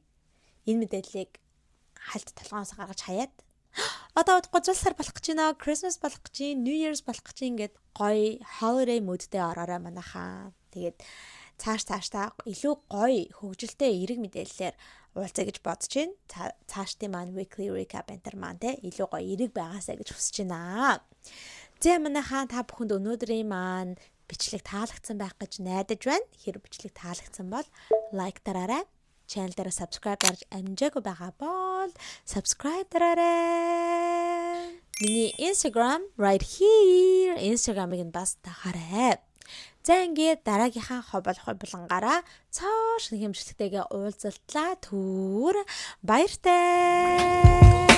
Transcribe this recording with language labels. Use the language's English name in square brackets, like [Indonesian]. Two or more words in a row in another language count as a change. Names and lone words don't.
[Mongolian] Энэ мэдээллийг хальт толгоноос гаргаж хаяад одоо гозолсаар болох гэж байна. [English] Christmas [Mongolian] болох гэж байна. [English] New Year's [Mongolian] болох гэж ингээд гоё [English] holiday mood- [Mongolian] тэй ороорой манайхаа. Тэгээд цааш илүү гоё хөгжилтэй эерэг мэдээллээр уулзъя гэж бодож байна. Цаашдын маань [English] weekly recap enter [Mongolian] маань те илүү гоё эерэг байгаасаа гэж хүсэж байна. За манайхаа та бүхэнд өнөөдрийн маань бичлэг таалагдсан байх гэж найдаж байна. Хэрэг бичлэг таалагдсан бол лайк дараарай. Channel дээр subscribe дарж амжаагүй байгаа бол subscribe дараарай. [English] Миний Instagram right here. [Mongolian] Instagram-ыг нь бас дагаарай. За ингээд дараагийнхаа хоболгонгаараа цааш нэг хэмжлэгтэйгээ уулзалтлаа. Баяртай.